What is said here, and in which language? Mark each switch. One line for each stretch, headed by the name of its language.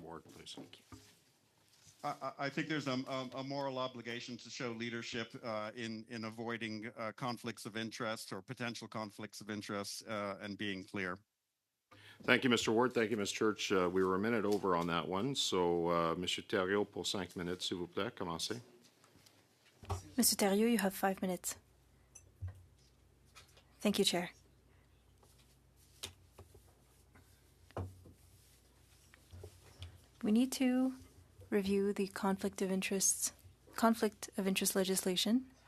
English: Ward, please. Thank you. I think there's a moral obligation to show leadership in avoiding conflicts of interest or potential conflicts of interest and being clear. Thank you, Mr. Ward. Thank you, Ms. Church. We were a minute over on that one.
French: So, Monsieur Thériault, pour 5 minutes, s'il vous plaît. Commencez.
English: Mr. Thériault, you have 5 minutes. Thank you, Chair. We need to review the conflict of interest legislation.